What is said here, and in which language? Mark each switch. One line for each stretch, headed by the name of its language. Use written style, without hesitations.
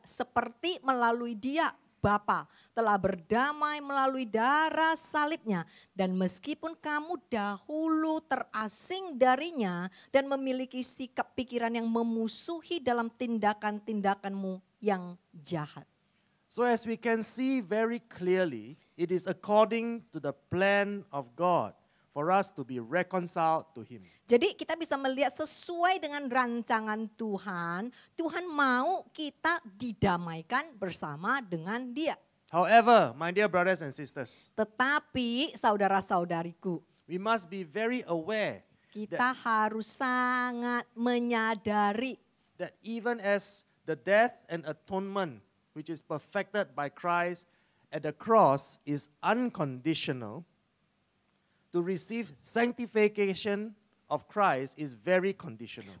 Indonesian: Seperti melalui Dia, Bapa, telah berdamai melalui darah salibnya. Dan meskipun kamu dahulu terasing darinya dan memiliki sikap pikiran yang memusuhi dalam tindakan-tindakanmu yang jahat.
English: So as we can see very clearly, it is according to the plan of God for us to be reconciled to Him.
Indonesian: Jadi kita bisa melihat sesuai dengan rancangan Tuhan, Tuhan mau kita didamaikan bersama dengan Dia.
English: However, my dear brothers and sisters,
Indonesian: Tetapi saudara-saudariku,
English: we must be very aware
Indonesian: kita harus sangat menyadari
English: that even as the death and atonement which is perfected by Christ at the cross is unconditional, to receive sanctification of Christ is very conditional.